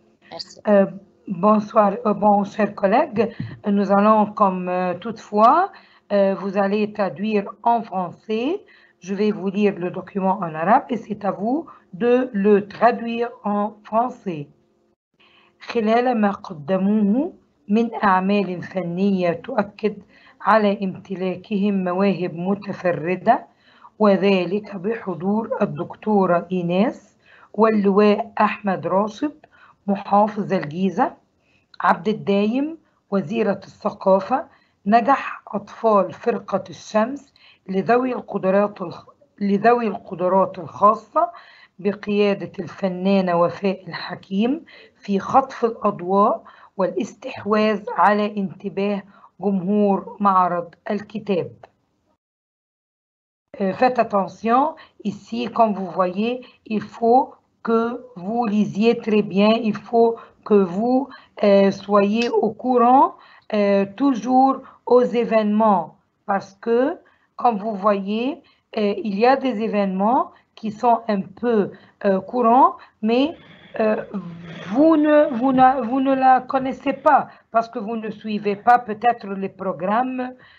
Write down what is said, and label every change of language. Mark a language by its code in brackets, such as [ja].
[fr] Merci. Bonsoir, chers collègues. Nous allons, comme toutefois, vous allez traduire en français. Je vais vous lire le document en arabe et c'est à vous de le traduire en français. [ar] خلال ما قدموه من أعمال فنية تؤكد على امتلاكهم مواهب متفردة وذلك بحضور الدكتورة إيناس واللواء أحمد راشد محافظ الجيزة عبد الدايم وزيرة الثقافة نجح أطفال فرقة الشمس لذوي القدرات الخاصة بقيادة الفنانة وفاء الحكيم في خطف الأضواء والاستحواذ على انتباه جمهور معرض الكتاب. [fr] Faites attention, ici, comme vous voyez, il faut que vous lisiez très bien, il faut que vous soyez au courant toujours aux événements parce que, comme vous voyez, il y a des événements qui sont un peu courants, mais vous ne la connaissez pas parce que vous ne suivez pas peut-être les programmes.